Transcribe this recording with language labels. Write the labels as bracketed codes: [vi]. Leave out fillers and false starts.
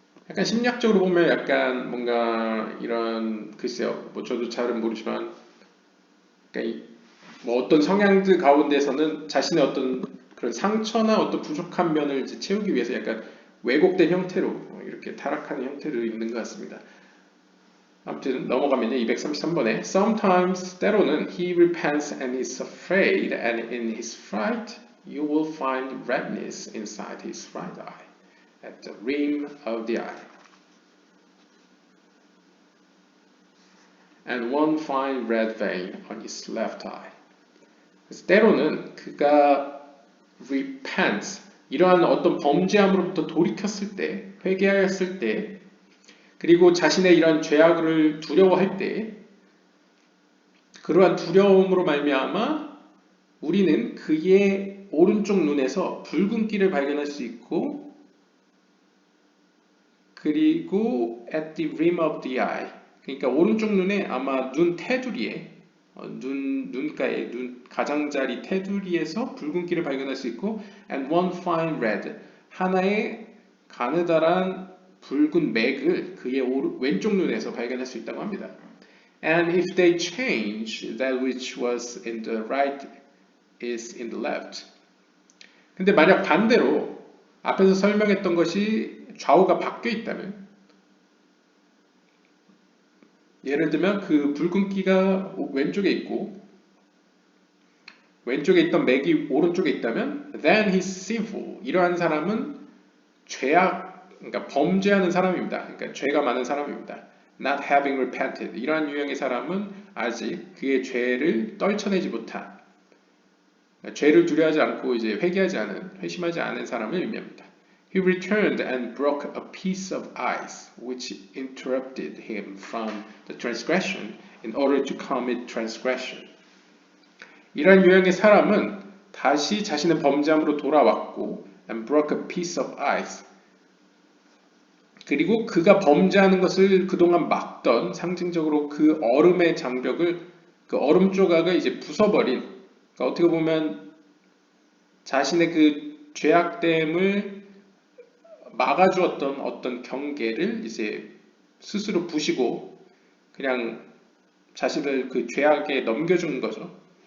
[ko] 약간 심리학적으로 보면 약간 뭔가 이런 글쎄요, 뭐 저도 잘은 모르지만 그러니까 뭐 어떤 성향들 가운데서는 자신의 어떤 그런 상처나 어떤 부족한 면을 이제 채우기 위해서 약간 왜곡된 형태로 이렇게 타락하는 형태를 입는 것 같습니다. 아무튼 넘어가면요 233번에 [en] Sometimes [ko] 때로는 [en] he repents and is afraid and in his fright you will find redness inside his right eye at the rim of the eye and one fine red vein on his left eye. [ko] 그래서 때로는 그가 repents, 이러한 어떤 범죄함으로부터 돌이켰을 때, 회개하였을 때, 그리고 자신의 이런 죄악을 두려워할 때, 그러한 두려움으로 말미암아 우리는 그의 오른쪽 눈에서 붉은기를 발견할 수 있고, 그리고 [en] at the rim of the eye, [ko] 그러니까 오른쪽 눈에 아마 눈 테두리에 눈가에 가장자리 테두리에서 붉은기를 발견할 수 있고, [en] and one fine red, [ko] 하나의 가느다란 붉은 맥을 그의 왼쪽 눈에서 발견할 수 있다고 합니다. [en] And if they change, that which was in the right is in the left. [ko] 근데 만약 반대로 앞에서 설명했던 것이 좌우가 바뀌어 있다면, 예를 들면 그 붉은기가 왼쪽에 있고 왼쪽에 있던 맥이 오른쪽에 있다면 [en] then he's sinful. [ko] 이러한 사람은 그러니까 범죄하는 사람입니다. 그러니까 죄가 많은 사람입니다. [en] Not having repented. [ko] 이러한 유형의 사람은 아직 그의 죄를 떨쳐내지 못한, 그러니까 죄를 두려워하지 않고 이제 회심하지 않은 사람을 의미합니다. [en] He returned and broke a piece of ice, which interrupted him from the transgression in order to commit transgression. [ko] 이러한 유형의 사람은 다시 자신의 범죄함으로 돌아왔고, [en] and broke a piece of ice. [ko] 그리고 그가 범죄하는 것을 그동안 막던, 상징적으로 그 얼음의 장벽을, 그 얼음 조각을 이제 부숴버린, 그러니까 어떻게 보면 자신의 그 죄악됨을 막아주었던 어떤 경계를 이제 스스로 부시고 그냥 자신을 그 죄악에 넘겨준 거죠.